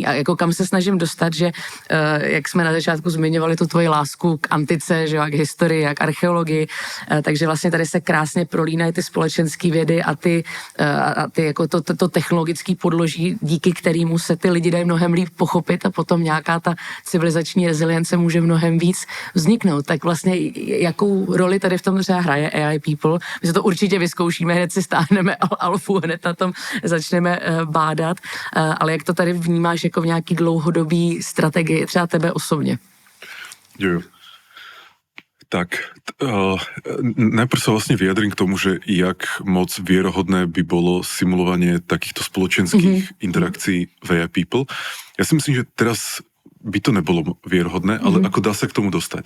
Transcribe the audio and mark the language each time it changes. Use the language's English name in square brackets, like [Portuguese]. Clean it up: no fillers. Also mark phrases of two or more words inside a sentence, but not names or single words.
[Czech] A jako kam se snažím dostat, že jak jsme na začátku zmiňovali tu tvoji lásku k antice, že jo, a k historii, a k archeologii, takže vlastně tady se krásně prolínají ty společenské vědy a ty jako to technologické podloží, díky kterému se ty lidi dají mnohem líp pochopit a potom nějaká ta civilizační rezilience může mnohem víc vzniknout. Tak vlastně jakou roli tady v tom třeba hraje AI People? My se to určitě vyzkoušíme, hned si stáhneme alfu, hned na tom začneme bádat, ale jak to tady vnímáš jako v nějaký dlouhodobý strategii třeba tebe osobně? Jo. [Slovak] Tak, najprv sa vlastne vyjadrím k tomu, že jak moc vierohodné by bolo simulovanie takýchto spoločenských interakcií v AI People. Ja si myslím, že teraz by to nebolo vierohodné, ale ako dá sa k tomu dostať.